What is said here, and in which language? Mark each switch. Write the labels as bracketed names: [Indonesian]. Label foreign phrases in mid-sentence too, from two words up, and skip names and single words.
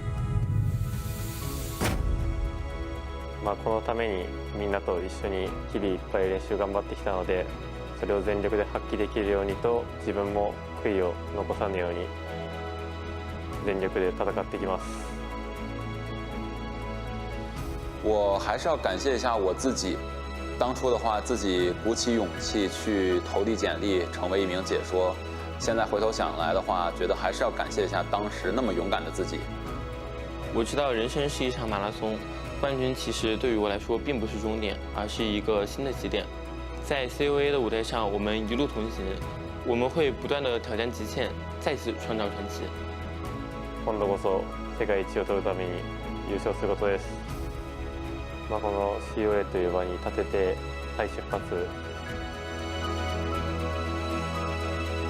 [Japanese] このためにみんなと一緒に日々いっぱい練習頑張ってきたので、それを全力で発揮できるようにと、自分も悔いを残さぬように全力で戦ってきます。 [Chinese] 我还是要感谢一下我自己，当初的话自己鼓起勇气去投递简历成为一名解说，现在回头想来的话，觉得还是要感谢一下当时那么勇敢的自己。我知道人生是一场马拉松，冠军其实对于我来说并不是终点，而是一个新的起点。在 COA 的舞台上，我们一路同行，我们会不断的挑战极限，再次创造传奇。 [Japanese] 今度こそ世界一を取るために優勝することです。この COA という場に立てて再出発